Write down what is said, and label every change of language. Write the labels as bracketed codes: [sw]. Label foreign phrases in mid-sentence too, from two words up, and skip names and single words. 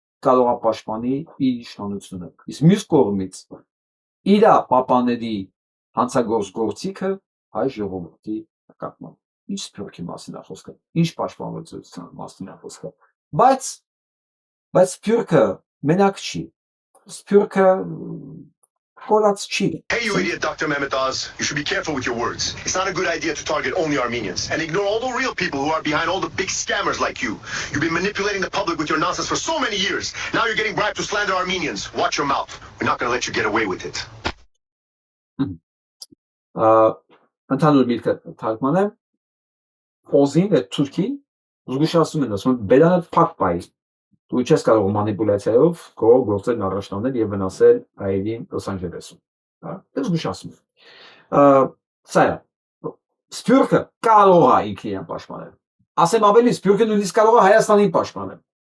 [hy] է պաշտպանի իր իշխանությունը։ Իսկ մյուս կողմից իր պապաների հանցագործ գործիքը հայ ժողովրդի նկատմամբ։ Ինչ Սփյուռքի մասին է խոսքը, ինչ պաշտպանվածության մասին է խոսքը։ Բայց Սփյուռքը մենակ չի։ Սփյուռքը կորած չի։ [en] Hey, you idiot, Dr. Mehmet Oz. You should be careful with your words. It's not a good idea to target only Armenians and ignore all the real people who are behind all the big scammers like you. You've been manipulating the public with your nonsense for so many years. Now you're getting bribed to slander Armenians. Watch your mouth. We're not going to let you get away with it. [hy] Ընդհանուր միտքը թարգմանեմ, Օզին է Թուրքին զգուշացնում են, ասում են բերանը փակ բայ։ Դու չես կարող մանիպուլյացիայով գործել առաջնանել եւ վնասել հայերին Լոս Անջելեսում։ Հա, դա զգուշացում է։ Սա է։ Սփյուռքը կարող է ինքն իրեն պաշտպանել։ Ասեմ ավելի, Սփյուռքը նույնիսկ կարող է Հայաստանին պաշտպանել։